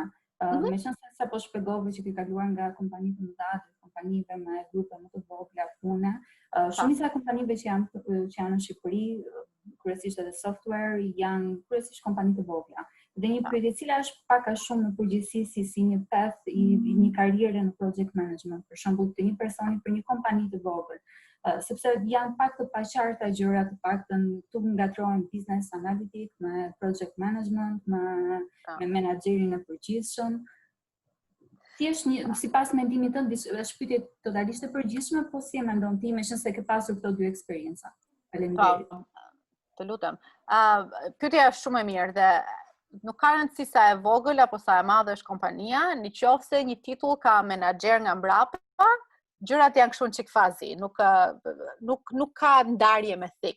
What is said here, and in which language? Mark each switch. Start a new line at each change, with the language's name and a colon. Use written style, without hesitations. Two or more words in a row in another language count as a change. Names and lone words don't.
Albanian: Meqense sa po shpjegove që ke kaluar nga kompani të mëdha, kompanive me grupe më të vogla pune, shumica e kompanive që janë në Shqipëri, kryesisht edhe software, janë kryesisht kompani të vogla. Dhe një pyetje, cila është pak a shumë në përgjithësi si një path i një karriere në
English: project management,
Albanian: për shembull të një personi për një kompani të vogël, sepse janë pak të paqarta gjërat, të paktën këtu ngatrohen
English: business analytic
Albanian: me
English: project management,
Albanian: me menaxherin e përgjithshëm. Thjesht sipas mendimit tënd, është pyetje totalisht e përgjithshme, po si e mendon ti, meqense ke pasur këto dy eksperienca? Faleminderit. Të lutem. Pyetja është shumë e mirë dhe nuk ka rëndësi sa e vogël apo sa e madhe është kompania, nëse një titull ka menaxher nga mbrapa, gjërat janë kështu çik fazi, nuk ka ndarje me thik.